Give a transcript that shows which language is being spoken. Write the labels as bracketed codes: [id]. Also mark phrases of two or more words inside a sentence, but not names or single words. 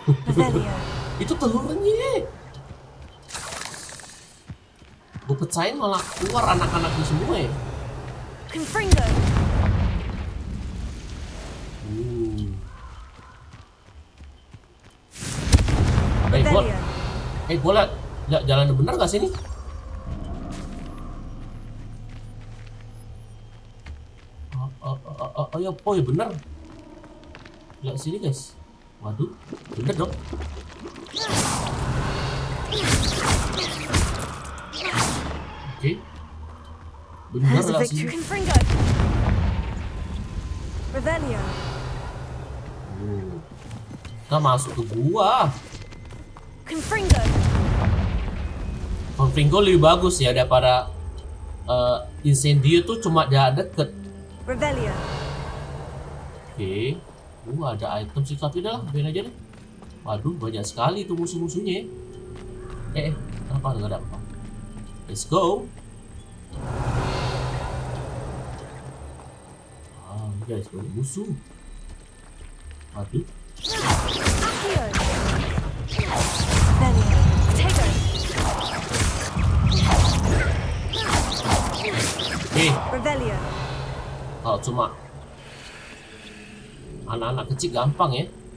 [id] Revelio. Itu telurnya. Gue pecahin malah keluar anak-anaknya semua ya. Confringo. Gue liat jalan bener gak sih ini? Oh ya bener. Lihat sini guys. Waduh, bener dong. Oke. Bener lah sini. Confringo. Revelio. Kita masuk ke gua. Confringo. Confringo lebih bagus ya daripada Incendio tuh cuma dia deket. Revelio. Oke. Ada item sih tapi dah, biarin aja deh. Waduh, banyak sekali tuh musuh-musuhnya. Kenapa nggak ada apa? [en] Let's go. [id] Guys, banyak musuh. Waduh. Revelio. Kalau cuma anak-anak kecil gampang ya.